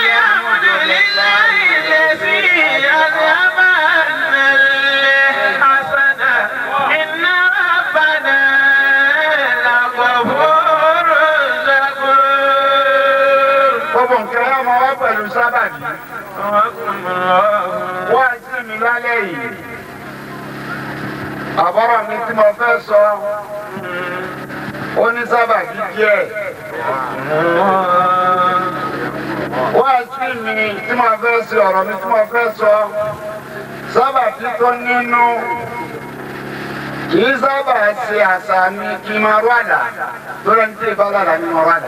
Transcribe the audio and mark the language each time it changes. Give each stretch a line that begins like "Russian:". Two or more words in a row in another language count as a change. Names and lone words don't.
Arabic: الحمد لله الذي أذهب عنا الحزن إن ربنا لغفور شكور.
Yoruba: Gbogbo nǹkan yẹn máa wá pẹ̀lú sábàbí. Wọ́n á jí mi lálẹ́ yìí. Àbọ̀rọ̀ mi tí mo fẹ́ sọ. Ó ní sábàbí díẹ̀. Wá sí mi tí mo fẹ́ sọ ọ̀rọ̀ mi tí mo fẹ́ sọ sábàbí tó nínú kì í sábà ṣe àṣà mi kí n máa rú àlà tó lẹ́ni tí ìbá lára mi máa rú àlà.